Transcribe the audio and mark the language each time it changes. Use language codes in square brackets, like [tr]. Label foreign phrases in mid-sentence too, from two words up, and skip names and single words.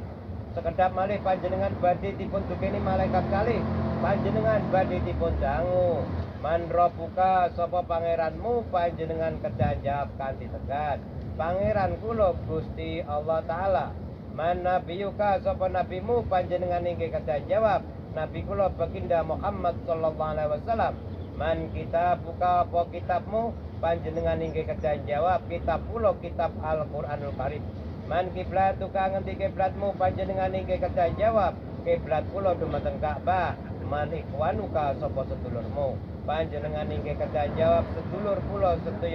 [jv] Sekedap malih panjenengan badhe dipun dukeni malaikat kalih, panjenengan badhe dipun dangu. [ar] Man rabbuka [jv] sapa pangeranmu, panjenengan kedah jawab kanthi tegas, pangeran kula Gusti Allah taala. [ar] Man nabiyuka [jv] sapa nabimu, panjenengan inggih kedah jawab, nabi kula baginda Muhammad [ar] sallallahu alaihi wasallam. Man kitabuka [jv] apa kitabmu, panjenengan inggih kedah jawab, kitab kula kitab Al-Qur'anul Karim. [ar] Man kiblatuka [jv] ngendi kiblatmu, panjenengan inggih kedah jawab, kiblat kula dumateng Ka'bah. [ar] Man ikhwanuka [jv] sapa sedulurmu, panjenengan inggih kedah jawab, sedulur kula sedaya